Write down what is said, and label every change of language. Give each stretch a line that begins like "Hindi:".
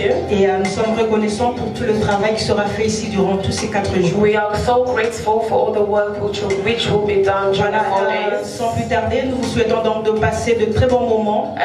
French: Et nous sommes reconnaissants pour tout le travail qui sera fait ici durant tous ces 4 jours.
English: We are so grateful for all the work which will be done during the 4 days.
French: Sans plus tarder, nous vous souhaitons donc de passer de très bons moments.